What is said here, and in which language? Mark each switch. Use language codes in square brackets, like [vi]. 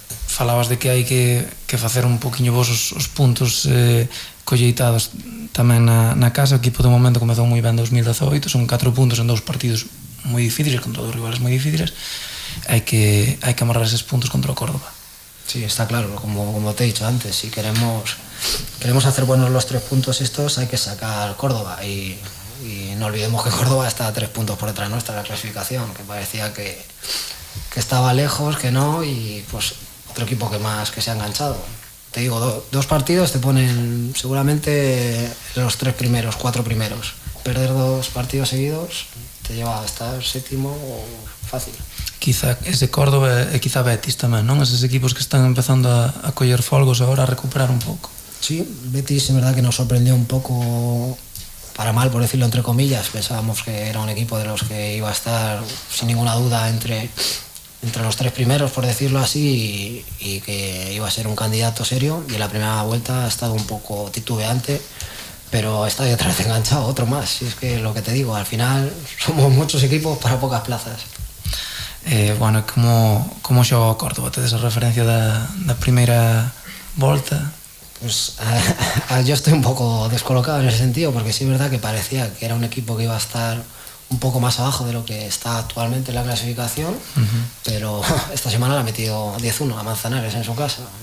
[gl] Falabas de que hai que facer un poquinho vos os puntos colleitados tamén na casa. O equipo de momento comezou moi ben 2018, son 4 puntos en 2 partidos moi difíciles, contra 2 rivales moi difíciles. Hai que amarrar eses puntos contra o Córdoba. [es] Sí, está claro, como te he dicho antes, si queremos hacer buenos los 3 puntos estos, hay que sacar Córdoba y Y no olvidemos que Córdoba está a 3 puntos por detrás nuestra en la clasificación, que parecía que estaba lejos, que no, y pues otro equipo que se ha enganchado. Te digo, 2 partidos te ponen seguramente los 3 primeros, 4 primeros. Perder 2 partidos seguidos te lleva a estar séptimo fácil. [gl] Quizá ese Córdoba e quizá Betis tamén, non? Eses equipos que están empezando a coller folgos agora, a recuperar un pouco. [es] Sí, Betis es verdad que nos sorprendió un poco, para mal por decirlo entre comillas. Pensábamos que era un equipo de los que iba a estar sin ninguna duda entre los 3 primeros, por decirlo así, y que iba a ser un candidato serio, y en la primera vuelta ha estado un poco titubeante, pero está ahí otra vez enganchado, otro más. Y es que lo que te digo, al final somos muchos equipos para pocas plazas. [gl] Bueno, como xoga o Córdoba? Tedes a referencia da primeira volta? [es] Pues yo estoy un poco descolocado en ese sentido, porque sí es verdad que parecía que era un equipo que iba a estar un poco más abajo de lo que está actualmente en la clasificación, pero esta semana le ha metido 10-1 a Manzanares en su casa.